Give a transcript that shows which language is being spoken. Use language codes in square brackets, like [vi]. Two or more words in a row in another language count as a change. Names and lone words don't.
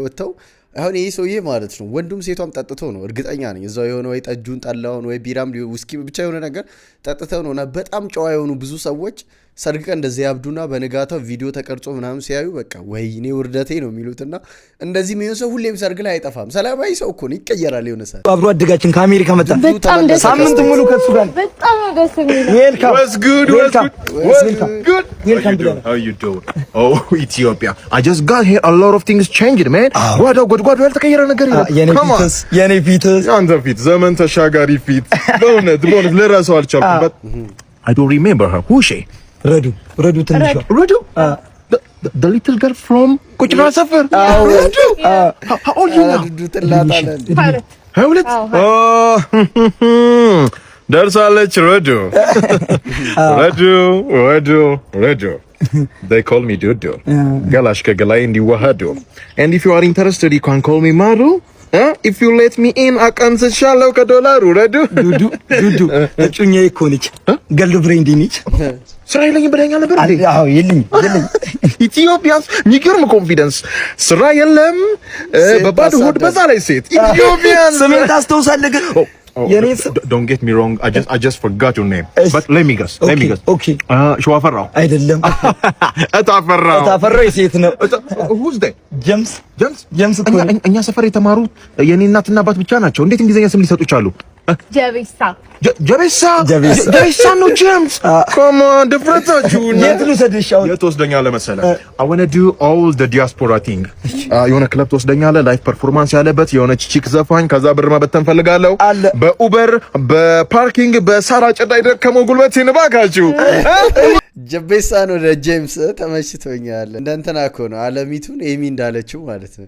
[am] ወጥተው አሁን ይሄ ሰውዬ ማለት ነው ወንዱም ሴቷም ጠጥተው ነው እርግጠኛ ነኝ እዛው የሆነ ወይ ጠጁን ጠላውን ወይ ቢራም ውስኪ ብቻ የሆነ ነገር ጠጥተው ነውና በጣም ጨዋ የሆኑ ብዙ ሰዎች ሰርግ ቀን እንደዚህ ያብዱና በነጋታው ቪዲዮ ተቀርጾ ምናምን ሲያዩ በቃ ወይኔ ውርደቴ ነው የሚሉትና እንደዚህ የሚሆን ሰው ሁሌም ሰርግ ላይ አይጠፋም። ሰላማዊ ሰው እኮ ነው ይቀየራል። የሆነ ሰዓት አብሮ አደጋችን ከአሜሪካ መጣ። በጣም ደስ ሳምንት ሙሉ ከሱ ጋር በጣም ደስ የሚል ዌልካም [en] What's good? [am] ዌልካም ብለናል። [en] How you doing? Oh, Ethiopia. I just got here. A lot of things changed, man. [am] ጓዳው ያልተቀየረ ነገር የለም። የኔ ፊትስ አንተ ፊት ዘመን ተሻጋሪ ፊት በእውነት ለራሱ አልቻልኩም። [en] I don't remember her. Who she? [am] ረዱ ትንሿ [en] ረዱ the little girl from ቁጭራ ሰፈር ረዱ how old you now? ደርሳለች ረዱ they call me Dudu [am] ገላሽ ከገላይ እንዲዋሃዱ [en] and if you are interested you can call me Maru if you let me in [am] አቀንስሻለሁ ከዶላሩ [en] ረዱ [am] ዱዱ እጩኛዬ እኮ ነች ገል ብሬንዲ ነች ስራ የለኝም ብለኸኛል ነበር እንዴ? አዎ የለኝም ኢትዮጵያንስ የሚገርም ኮንፊደንስ ስራ የለም በባዶ ሆድ በዛ ላይ ሴት ኢትዮጵያን ስሜን ታስታውሳለህ ግን [en] don't get me wrong I just forgot your name but let me guess okay [am] ሸዋፈራው አይደለም እታፈራው የሴት ነው [en] who's that ጀምስ [am] እኛ ሰፈር የተማሩ የኔ እናትና አባት ብቻ ናቸው እንዴት እንግሊዘኛ ስም ሊሰጡ ይችላሉ ጀቤሳ ነው ጀምስ [en] come on [am] ድፍረታችሁ የት ልውሰድሽ የት ወስደኛለህ መሰለህ [en] I want to do all the diaspora thing [am] የሆነ ክለብ ትወስደኛለህ [en] life performance [am] ያለበት የሆነ ቺክ ዘፋኝ ከዛ ብር መበተን ፈልጋለሁ በኡበር በፓርኪንግ በሳራ ጨዳ ይደከመው ጉልበት ይንባካችሁ ጀቤሳ ነው ለጄምስ ተመችቶኛል እንደንተና እኮ ነው አለሚቱን ኤሚ እንዳለችው ማለት ነው